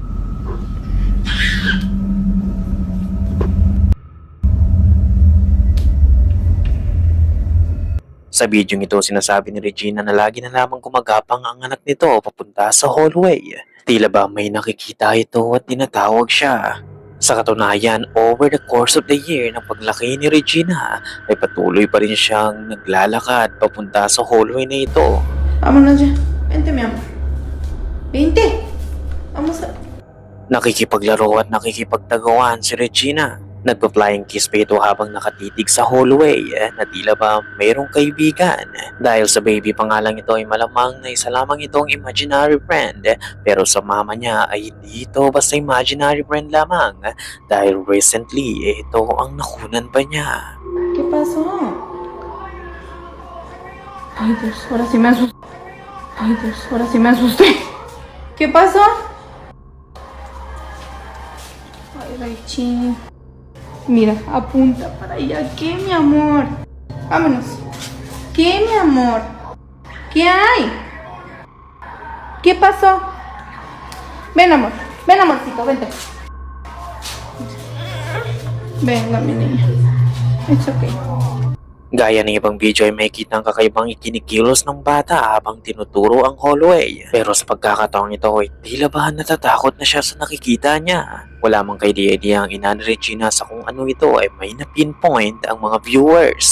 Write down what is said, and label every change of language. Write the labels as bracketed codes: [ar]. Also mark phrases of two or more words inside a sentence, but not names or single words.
[tl] Sa video ito, sinasabi ni Regina na lagi na lamang gumagapang ang anak nito papunta sa hallway. Tila ba may nakikita ito at tinatawag siya. Sa katunayan, [en] over the course of the year [tl] ng paglaki ni Regina, ay patuloy pa rin siyang naglalakad papunta sa hallway na ito. [es] Vámonos ya. Vente, mi amor. Vente. Vamos a... [tl] Nakikipaglaro at nakikipagtagawan si Regina. Nagpa- [en] flying kiss [tl] pa ito habang nakatitig sa hallway na tila ba mayroong kaibigan. Dahil sa baby pangalang ito ay malamang na isa lamang itong [en] imaginary friend. [tl] Pero sa mama niya ay hindi ito basta [en] imaginary friend [tl] lamang. Dahil recently ito ang nakunan pa niya. [es] ¿Qué pasó? Ay, Dios, ahora sí me asusté. Ay, Dios, ahora sí me asusté. ¿Qué pasó? Ay, Raichi. Mira, apunta para allá. ¿Qué, mi amor? Vámonos. ¿Qué, mi amor? ¿Qué hay? ¿Qué pasó? Ven, amor. Ven, amorcito, vente. Venga, mi niña. [en] It's okay. [tl] Gaya ng ibang video ay may kitang kakaibang ikinikilos ng bata habang tinuturo ang hallway. Pero sa pagkakataong ito ay tila ba natatakot na siya sa nakikita niya. Wala mang kay-idea ang ina ni Regina sa kung ano ito ay may na-pinpoint ang mga viewers.